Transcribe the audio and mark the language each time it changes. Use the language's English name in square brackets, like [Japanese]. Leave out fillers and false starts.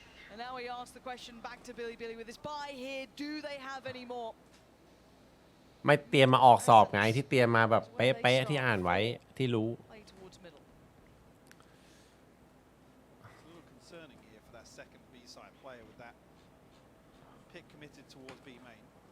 [English] And now we ask the question back to Bilibili with this buy here. Do they have any more? [Thai] ไม่เตรียมมาออกสอบไงที่เตรียมมาแบบเป๊ะๆที่อ่านไว้ที่รู้ [English] Play towards middle. It's a little concerning here for that second B-side player with that pick committed towards B main.